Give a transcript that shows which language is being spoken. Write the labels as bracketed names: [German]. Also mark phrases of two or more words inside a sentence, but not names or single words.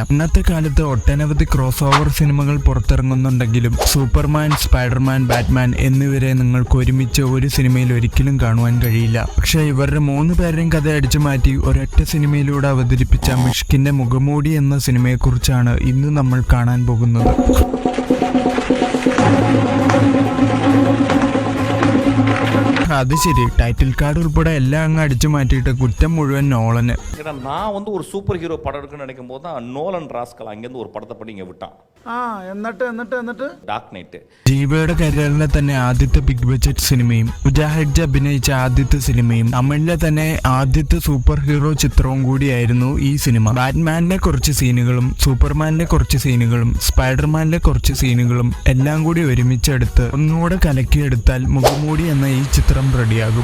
[Malayalam] ഇന്നത്തെ കാലത്ത് ഒട്ടനവധി [English] cross over [Malayalam] സിനിമകൾ പുറത്തിറങ്ങുന്നുണ്ടെങ്കിലും സൂപ്പർമാൻ, സ്പൈഡർമാൻ, ബാറ്റ്മാൻ എന്നിവരെ നിങ്ങൾക്ക് ഒരുമിച്ച് ഒരു സിനിമയിൽ ഒരിക്കലും കാണുവാൻ കഴിയില്ല. പക്ഷേ ഇവരുടെ 3 പേരുടെയും കഥ അടിച്ചു മാറ്റി ഒരൊറ്റ സിനിമയിലൂടെ അവതരിപ്പിച്ച മിഷ്കിന്റെ മുഖംമൂടി എന്ന സിനിമയെക്കുറിച്ചാണ് ഇന്ന് നമ്മൾ കാണാൻ പോകുന്നത്. [Tamil] அது சரி, [English] title card [Tamil] உள்பட எல்லாம் அங்கே அடிச்சு மாட்டிட்டு குற்றம் முழுவன் நோலன்னு. நான் வந்து ஒரு [English] super hero [Tamil] படம் இருக்குன்னு நினைக்கும் போது தான் நோலன் ராஸ்கல் அங்கேருந்து ஒரு படத்தை பண்ணி இங்கே விட்டான். [Malayalam] എന്നിട്ട് ഡാർക്ക് നൈറ്റ് ജീവയുടെ കരിയറിലെ തന്നെ ആദ്യത്തെ [English] big budget [Malayalam] സിനിമയും മുജാഹിദ് അഭിനയിച്ച ആദ്യത്തെ സിനിമയും തമിഴിലെ തന്നെ ആദ്യത്തെ [English] super hero [Malayalam] ചിത്രവും കൂടിയായിരുന്നു ഈ സിനിമ. ബാറ്റ്മാനിലെ കുറച്ച് സീനുകളും സൂപ്പർമാനിലെ കുറച്ച് സീനുകളും സ്പൈഡർമാനിലെ കുറച്ച് സീനുകളും എല്ലാം കൂടി ഒരുമിച്ചെടുത്ത് ഒന്നുകൂടെ കലക്കിയെടുത്താൽ മുഖംമൂടി എന്ന ഈ ചിത്രം റെഡിയാകും.